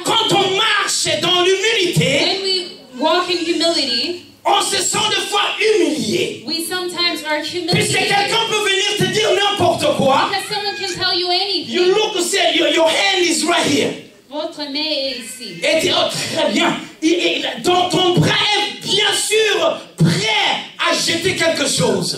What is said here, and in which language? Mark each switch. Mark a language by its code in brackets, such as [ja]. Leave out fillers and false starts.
[fr] quand on marche dans l'humilité, [en] when we walk in humility, [fr] on se sent des fois humilié. [en] we sometimes are [fr] Puisque [en] humiliated. [fr] quelqu'un peut venir te dire n'importe quoi. [en] Because someone can tell you anything. You look and say, your hand is right here. [fr] Votre main est ici. Et tu dis, oh, très bien. Ton bras est bien sûr prêt à jeter quelque chose.